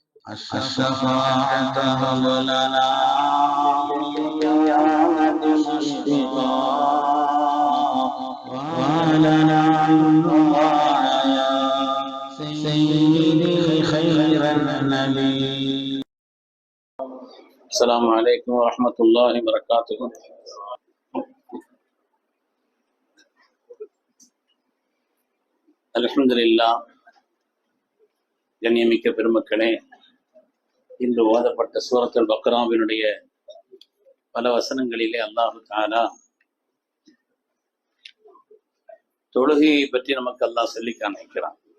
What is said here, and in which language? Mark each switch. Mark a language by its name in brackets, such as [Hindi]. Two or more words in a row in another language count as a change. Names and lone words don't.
[Arabic] الشفاعة هب لنا بالقيامة مشفقا ولنا يا سيدي خير النبي. السلام عليكم ورحمة الله وبركاته. [Tamil] அல்ஹம்துலில்லாஹ். கண்ணியமிக்க பெருமக்களே, இன்று ஓதப்பட்ட சூரத்துல் பக்ராவினுடைய பல வசனங்களிலே [Arabic] الله تعالى [Tamil] தொழுகையை பற்றி நமக்கு அல்லாஹ் சொல்லி காண்பிக்கிறான்.